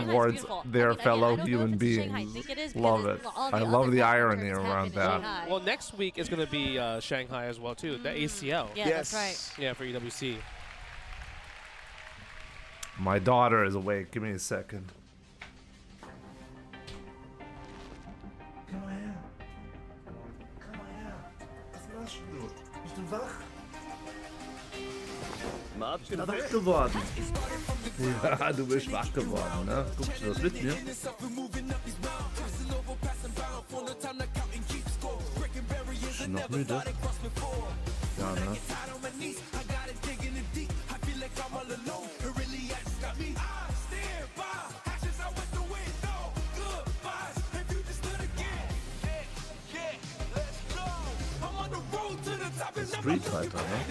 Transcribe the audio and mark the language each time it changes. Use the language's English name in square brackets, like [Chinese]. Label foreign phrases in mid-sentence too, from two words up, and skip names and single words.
[English] towards beautiful. their I mean, fellow I don't know human if it's in Shanghai. I beings. think it is because Love it. it's all the I other love the Capcom irony tournaments around happen in that. Shanghai. Well, next week is going to be Shanghai as well too. The ACL. Yeah, that's right. Yeah, for EWC. My daughter is awake. Give me a second. [Dutch] Kom maar her. Kom maar her. Wat was je doen? [German] Bist du wach? Ich bin wach geworden. Ja, du bist wach geworden, ne? Guckst du das mit mir? Bist du noch müde? Ja, ne? Street Fighter, ne?